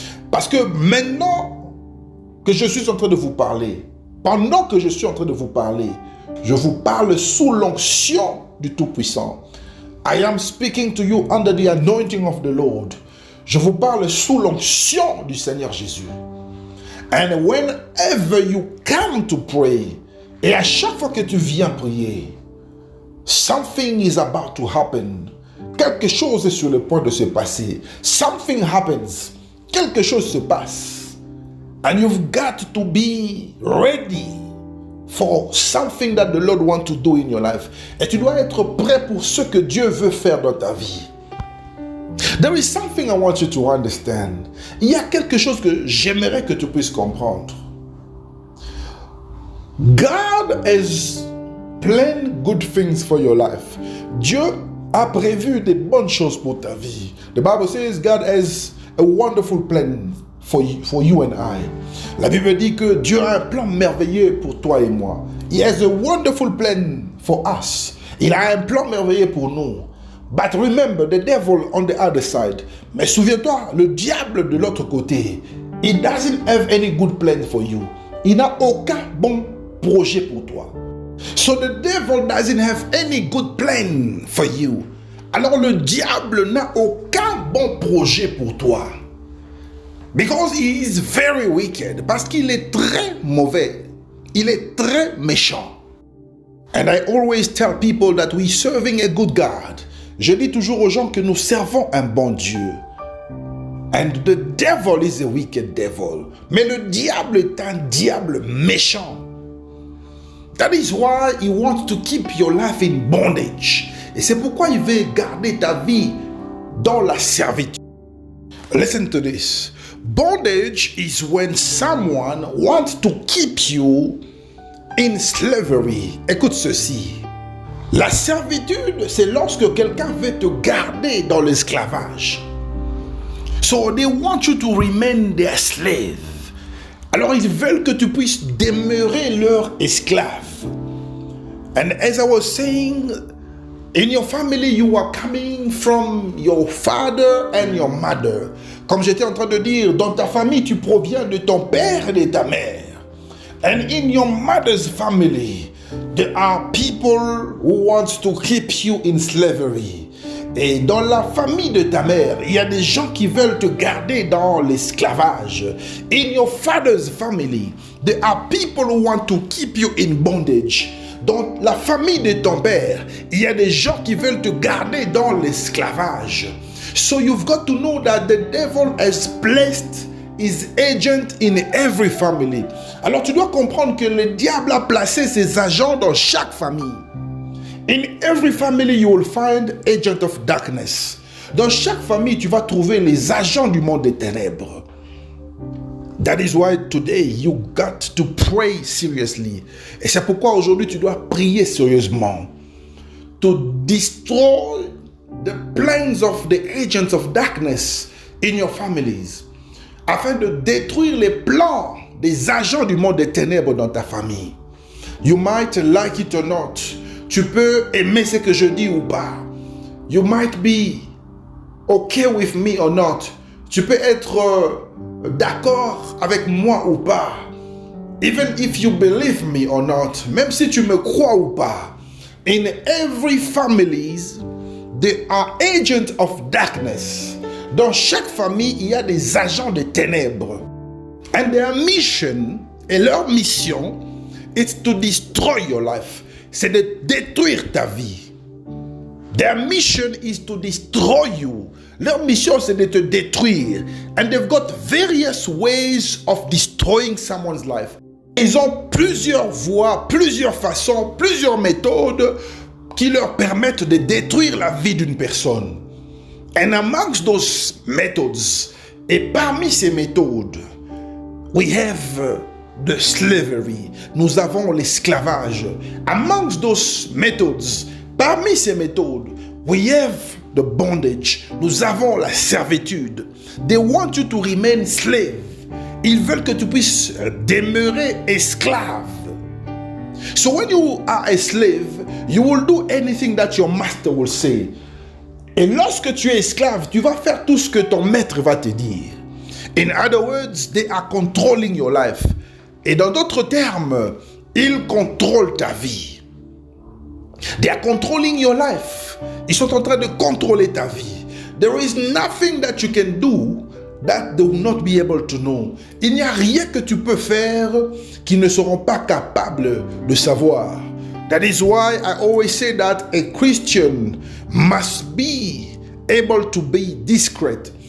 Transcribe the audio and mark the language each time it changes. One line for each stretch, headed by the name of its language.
French: Parce que maintenant que je suis en train de vous parler, pendant que je suis en train de vous parler, je vous parle sous l'onction du Tout-Puissant.
English: I am speaking to you under the anointing of the Lord.
French: Je vous parle sous l'onction du Seigneur Jésus.
English: And whenever you come to pray,
French: et à chaque fois que tu viens prier,
English: something is about to happen.
French: Quelque chose est sur le point de se passer.
English: Something happens.
French: Quelque chose se passe.
English: And you've got to be ready for something that the Lord wants to do in your life.
French: Et tu dois être prêt pour ce que Dieu veut faire dans ta vie.
English: There is something I want you to understand.
French: Il y a quelque chose que j'aimerais que tu puisses comprendre.
English: God has planned good things for your life.
French: Dieu a prévu des bonnes choses pour ta vie.
English: The Bible says God has a wonderful plan for you and I.
French: La Bible dit que Dieu a un plan merveilleux pour toi et moi.
English: He has a wonderful plan for us.
French: Il a un plan merveilleux pour nous.
English: But remember, the devil on the other side.
French: Mais souviens-toi, le diable de l'autre côté,
English: he doesn't have any good plan for you.
French: Il n'a aucun bon projet pour toi.
English: So the devil doesn't have any good plan for you.
French: Alors le diable n'a aucun bon projet pour toi.
English: Because he is very wicked.
French: Parce qu'il est très mauvais. Il est très méchant.
English: And I always tell people that we're serving a good God.
French: Je dis toujours aux gens que nous servons un bon Dieu.
English: And the devil is a wicked devil.
French: Mais le diable est un diable méchant.
English: That is why he wants to keep your life in bondage.
French: Et c'est pourquoi il veut garder ta vie dans la servitude.
English: Listen to this. Bondage is when someone wants to keep you in slavery.
French: Écoute ceci. La servitude, c'est lorsque quelqu'un veut te garder dans l'esclavage.
English: So they want you to remain their slave.
French: Alors ils veulent que tu puisses demeurer leur esclave.
English: And as I was saying, in your family, you are coming from your father and your mother.
French: Comme j'étais en train de dire, dans ta famille, tu proviens de ton père et de ta mère.
English: And in your mother's family, there are people who want to keep you in slavery.
French: Et dans la famille de ta mère, il y a des gens qui veulent te garder dans l'esclavage.
English: In your father's family, there are people who want to keep you in bondage.
French: Dans la famille de ton père, il y a des gens qui veulent te garder dans l'esclavage.
English: So you've got to know that the devil has placed his agent in every family.
French: Alors tu dois comprendre que le diable a placé ses agents dans chaque famille.
English: In every family you will find agent of darkness.
French: Dans chaque famille tu vas trouver les agents du monde des ténèbres.
English: That is why today you got to pray seriously.
French: Et c'est pourquoi aujourd'hui tu dois prier sérieusement.
English: To destroy the plans of the agents of darkness in your families.
French: Afin de détruire les plans des agents du monde des ténèbres dans ta famille.
English: You might like it or not.
French: Tu peux aimer ce que je dis ou pas.
English: You might be okay with me or not.
French: Tu peux être d'accord avec moi ou pas.
English: Even if you believe me or not.
French: Même si tu me crois ou pas.
English: In every families, there are agents of darkness.
French: Dans chaque famille, il y a des agents de ténèbres.
English: And their mission,
French: et leur mission,
English: is to destroy your life.
French: C'est de détruire ta vie.
English: Their mission is to destroy you.
French: Leur mission, c'est de te détruire.
English: And they've got various ways of destroying someone's life.
French: Ils ont plusieurs voies, plusieurs façons, plusieurs méthodes qui leur permettent de détruire la vie d'une personne.
English: And amongst those methods,
French: et parmi ces méthodes,
English: we have the slavery.
French: Nous avons l'esclavage.
English: Amongst those methods,
French: parmi ces méthodes,
English: we have the bondage.
French: Nous avons la servitude.
English: They want you to remain slave.
French: Ils veulent que tu puisses demeurer esclave.
English: So when you are a slave, you will do anything that your master will say.
French: Et lorsque tu es esclave, tu vas faire tout ce que ton maître va te dire.
English: In other words, they are controlling your life.
French: Et dans d'autres termes, ils contrôlent ta vie.
English: They are controlling your life.
French: Ils sont en train de contrôler ta vie.
English: There is nothing that you can do that they will not be able to know.
French: Il n'y a rien que tu peux faire qu'ils ne seront pas capables de savoir.
English: That is why I always say that a Christian must be able to be discreet.